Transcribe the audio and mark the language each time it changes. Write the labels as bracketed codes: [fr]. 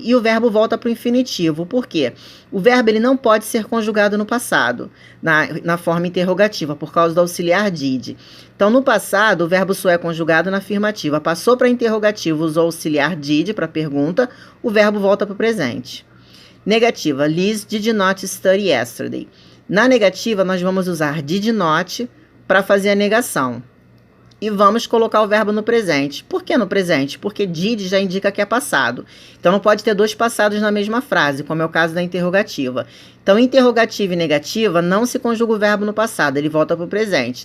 [pt] E o verbo volta para o infinitivo. Por quê? O verbo ele não pode ser conjugado no passado, na forma interrogativa, por causa do auxiliar did. Então, no passado, o verbo só é conjugado na afirmativa. Passou para interrogativo, usou o auxiliar did para a pergunta, o verbo volta para o presente. Negativa. [en] Liz did not study yesterday. [pt] Na negativa, nós vamos usar did not para fazer a negação. E vamos colocar o verbo no presente. Por que no presente? Porque did já indica que é passado. Então, não pode ter dois passados na mesma frase, como é o caso da interrogativa. Então, interrogativa e negativa não se conjuga o verbo no passado, ele volta para o presente.